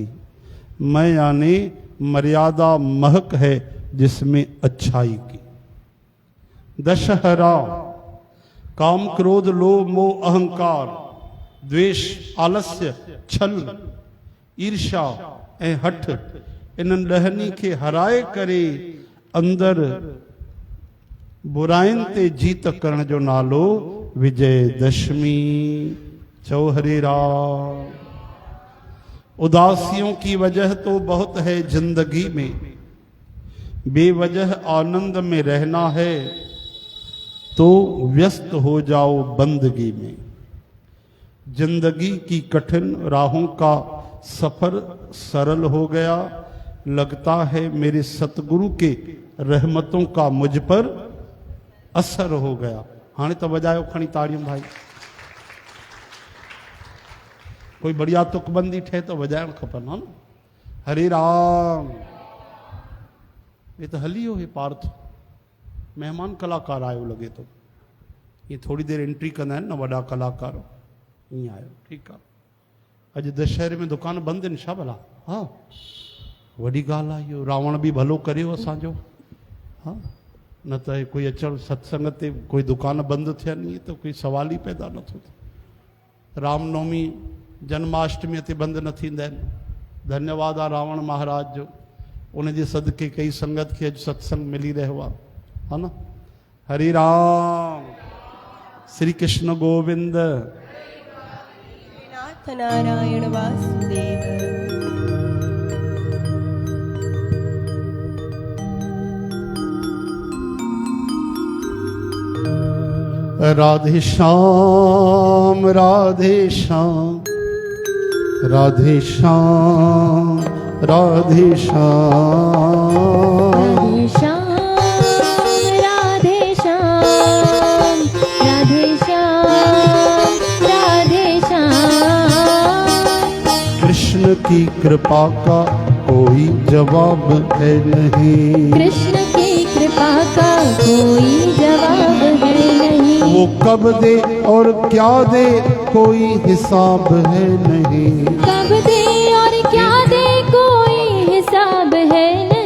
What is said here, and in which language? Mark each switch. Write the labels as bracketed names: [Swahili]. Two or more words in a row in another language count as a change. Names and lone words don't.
[Hindi] मैं यानी मर्यादा महक है जिसमें अच्छाई की। [Sindhi] दशहरा काम क्रोध लोभ मोह अहंकार द्वेष आलस्य छल ईर्षा ऐं हठ इन्हनि ॾहनी खे हराए करे अंदर बुराइन ते जीत करण जो नालो विजयदशमी। चौ हरे राम। [Hindi] उदासियों की वजह तो बहुत है जिंदगी में, बेवजह आनंद में रहना है तो व्यस्त हो जाओ बंदगी में। जिंदगी की कठिन राहों का सफर सरल हो गया, लगता है मेरे सतगुरु के रहमतों का मुझ पर असर हो गया। [Sindhi] हाणे तो बजायो खणी ताड़ियों भाई। कोई बढ़िया तुकबंदी ठे तो बजाइण खपनि, हा न। हरे राम। ये तो हली हो हे पार्थ मेहमान कलाकार आयो लगे तो। ये थोड़ी देर एंट्री कंदा आहिनि न वॾा कलाकार, ईअं आयो। ठीकु आहे। अॼु दशहरे में दुकान बंदि आहिनि छा भला? हा वॾी ॻाल्हि आहे इहो। रावण बि भलो करियो असांजो। हा न त कोई अचणु सत्संग ते कोई दुकान बंदि थियनि इहे त कोई सवाल ई पैदा नथो थिए। रामनवमी जन्माष्टमी ते बंदि न थींदा आहिनि। धन्यवाद आहे रावण महाराज जो, उनजे सदके कई संगत खे अॼु सत्संग मिली रहियो आहे, हा न। हरे राम। श्री कृष्ण गोविंद। नाथ नारायण वासुदेव। राधे श्याम राधे श्याम राधे श्याम राधे श्याम राधे श्याम राधे श्याम राधे श्याम। [Hindi] कृष्ण की कृपा का कोई जवाब है नहीं। कृष्ण की कृपा का कोई जवाब है नहीं। वो कब दे और क्या दे कोई हिसाब है नहीं। कब दे और क्या दे कोई हिसाब है नहीं।